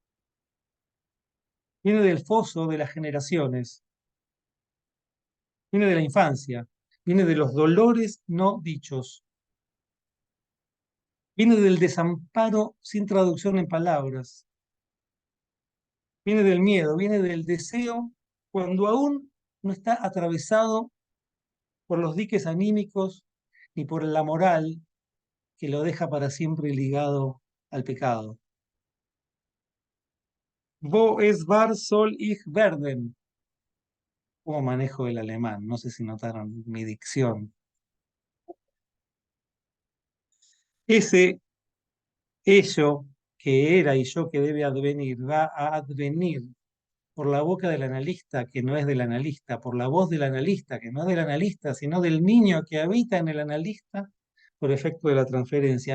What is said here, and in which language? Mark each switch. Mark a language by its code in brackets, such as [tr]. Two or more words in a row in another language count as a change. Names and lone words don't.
[es] Viene del foso de las generaciones, viene de la infancia, viene de los dolores no dichos, viene del desamparo sin traducción en palabras, viene del miedo, viene del deseo cuando aún no está atravesado por los diques anímicos ni por la moral que lo deja para siempre ligado al pecado. [de] Wo es war soll ich werden? [es] ¿Cómo manejo el alemán? No sé si notaron mi dicción. Ese ello que era y yo que debe advenir, va a advenir por la boca del analista que no es del analista, por la voz del analista que no es del analista, sino del niño que habita en el analista por efecto de la transferencia.